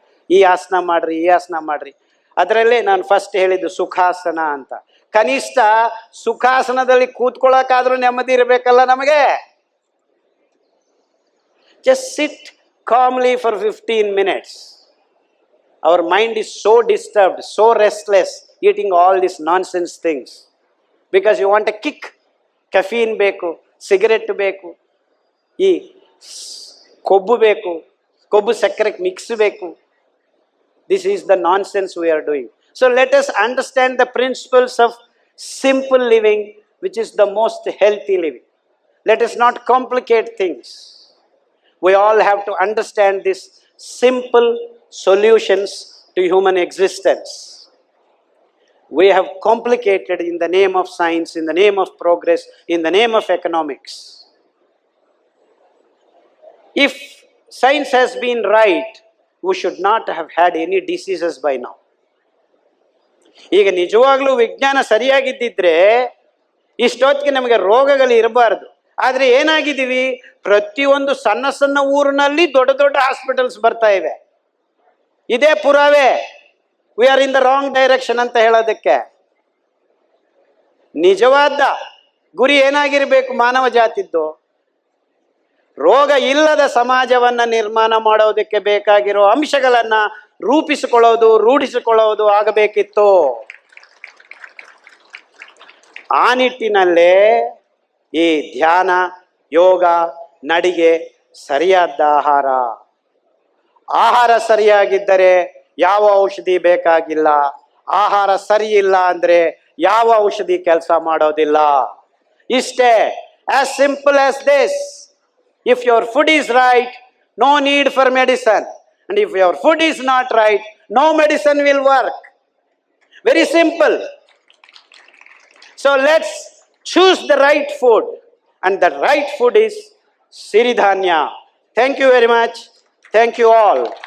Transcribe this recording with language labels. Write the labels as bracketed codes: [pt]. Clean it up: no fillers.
[kn] ಈ ಆಸನ ಮಾಡ್ರಿ, ಈ ಆಸನ ಮಾಡ್ರಿ. ಅದರಲ್ಲೇ ನಾನು ಫಸ್ಟ್ ಹೇಳಿದ್ದು ಸುಖಾಸನ ಅಂತ. ಕನಿಷ್ಠ ಸುಖಾಸನದಲ್ಲಿ ಕೂತ್ಕೊಳ್ಳೋಕ್ಕಾದ್ರೂ ನೆಮ್ಮದಿ ಇರಬೇಕಲ್ಲ ನಮಗೆ. [en] Just sit calmly for 15 minutes. Our mind is so disturbed, so restless, eating all these nonsense things. Because you want a kick. [kn] Caffeine ಬೇಕು, ಸಿಗರೆಟ್ ಬೇಕು, ಈ ಕೊಬ್ಬು ಬೇಕು, ಕೊಬ್ಬು ಸಕ್ಕರೆ ಮಿಕ್ಸ್ ಬೇಕು. [en] This is the nonsense we are doing. So let us understand the principles of simple living, which is the most healthy living. Let us not complicate things. We all have to understand these simple solutions to human existence. We have complicated in the name of science, in the name of progress, in the name of economics. If science has been right, we should not have had any diseases by now. [kn] ಈಗ ನಿಜವಾಗ್ಲೂ ವಿಜ್ಞಾನ ಸರಿಯಾಗಿದ್ದಿದ್ರೆ ಇಷ್ಟೊತ್ತಿಗೆ ನಮಗೆ ರೋಗಗಳು ಇರಬಾರ್ದು. ಆದ್ರೆ ಏನಾಗಿದ್ದೀವಿ, ಪ್ರತಿಯೊಂದು ಸಣ್ಣ ಸಣ್ಣ ಊರಿನಲ್ಲಿ ದೊಡ್ಡ ದೊಡ್ಡ ಹಾಸ್ಪಿಟಲ್ಸ್ ಬರ್ತಾ ಇವೆ. ಇದೇ ಪುರಾವೆ [en] we are in the wrong direction [kn] ಅಂತ ಹೇಳೋದಕ್ಕೆ. ನಿಜವಾದ ಗುರಿ ಏನಾಗಿರ್ಬೇಕು ಮಾನವ ಜಾತಿದ್ದು? ರೋಗ ಇಲ್ಲದ ಸಮಾಜವನ್ನ ನಿರ್ಮಾಣ ಮಾಡೋದಕ್ಕೆ ಬೇಕಾಗಿರೋ ಅಂಶಗಳನ್ನ ರೂಪಿಸಿಕೊಳ್ಳೋದು, ರೂಢಿಸಿಕೊಳ್ಳೋದು ಆಗಬೇಕಿತ್ತು. ಆ ನಿಟ್ಟಿನಲ್ಲೇ ಈ ಧ್ಯಾನ, ಯೋಗ, ನಡಿಗೆ, ಸರಿಯಾದ ಆಹಾರ ಸರಿಯಾಗಿದ್ದರೆ ಯಾವ ಔಷಧಿ ಬೇಕಾಗಿಲ್ಲ. ಆಹಾರ ಸರಿ ಇಲ್ಲ ಅಂದ್ರೆ ಯಾವ ಔಷಧಿ ಕೆಲಸ ಮಾಡೋದಿಲ್ಲ. [en] ಇಷ್ಟೇ, as simple as this. If your food is right, no need for medicine. And if your food is not right, no medicine will work. Very simple. So let's choose the right food. And the right food is Siridhanya. Thank you very much. Thank you all.